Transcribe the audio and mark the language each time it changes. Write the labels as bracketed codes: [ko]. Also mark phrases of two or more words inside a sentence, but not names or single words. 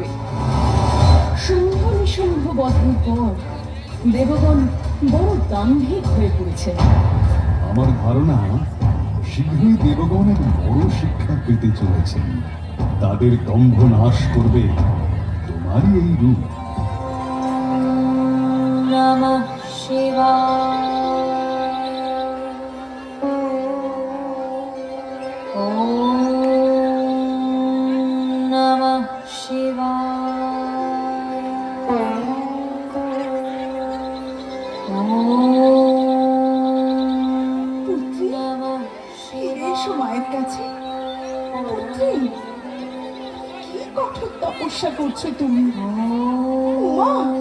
[bn] শুম্ভ নিশুম্ভ বধের পর দেবগণ বড় দাম্ভিক হয়ে পড়েছেন। আমার ধারণা শীঘ্রই দেবগণের বড় শিক্ষা পেতে চলেছেন। তাদের দম্ভ নাশ করবে তোমারই এই রূপ। [sa] নমঃ শিবায়। ওম নমঃ শিবায়। [bn] পুত্রী, নমঃ ফিরে এসো মায়ের কাছে। পুত্রী, কি কঠোর তপস্যা করছো তুমি? মা,